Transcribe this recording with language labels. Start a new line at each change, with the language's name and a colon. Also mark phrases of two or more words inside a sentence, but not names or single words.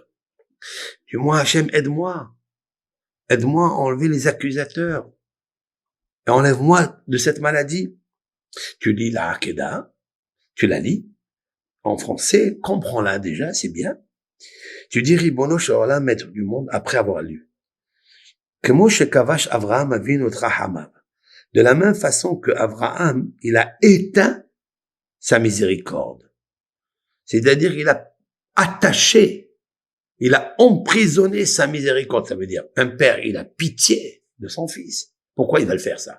French: Dis-moi, Hachem, aide-moi. Aide-moi à enlever les accusateurs. Et enlève-moi de cette maladie. Tu lis la Hakeda, tu la lis en français, comprends-la déjà, c'est bien. Tu dis
Hebrew: ריבונו של עולם,
French: maître du monde, après avoir lu.
Hebrew: כמו שכבש אברהם אבינו רחמיו.
French: De la même façon que Avraham, il a éteint sa miséricorde. C'est-à-dire, il a attaché, il a emprisonné sa miséricorde. Ça veut dire, un père, il a pitié de son fils. Pourquoi il va le faire ça?